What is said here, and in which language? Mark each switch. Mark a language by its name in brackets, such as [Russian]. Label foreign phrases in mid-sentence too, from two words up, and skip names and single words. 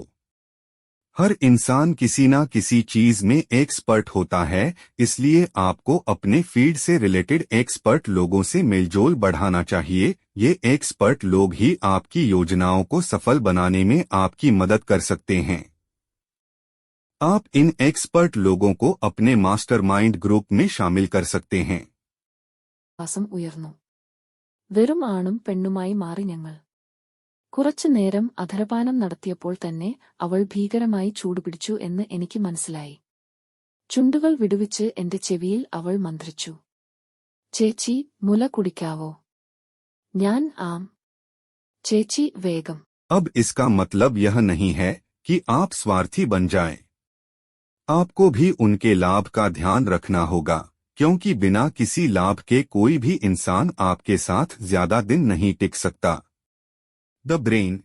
[Hindi] हर इंसान किसी ना किसी चीज में एक्सपर्ट होता है, इसलिए आपको अपने फील्ड से रिलेटेड एक्सपर्ट लोगों से मेलजोल बढ़ाना चाहिए। ये एक्सपर्ट लोग ही आपकी योजनाओं को सफल बनाने में आपकी मदद कर सकते हैं। आप इन एक्सपर्ट लोगों को अपने [English] mastermind group [Hindi] में शामिल कर सकते हैं। [Malayalam] വാസം ഉയർന്നു. വെറും ആണും പെണ്ണുമായി മാറി ഞങ്ങൾ. കുറച്ചുനേരം അധരപാനം നടത്തിയപ്പോൾ തന്നെ അവൾ ഭീകരമായി ചൂടുപിടിച്ചു എന്ന് എനിക്ക് മനസ്സിലായി. ചുണ്ടുകൾ വിടുവിച്ച് എന്റെ ചെവിയിൽ അവൾ മന്ത്രിച്ചു. ചേച്ചി, മുല കുടിക്കാവോ? ഞാൻ ആം. ചേച്ചി വേഗം. [Hindi] अब इसका मतलब यह नहीं है कि आप स्वार्थी बन जाएं। आपको भी उनके लाभ का ध्यान रखना होगा, क्योंकि बिना किसी लाभ के कोई भी इंसान आपके साथ ज्यादा दिन नहीं टिक सकता। [English] the brain.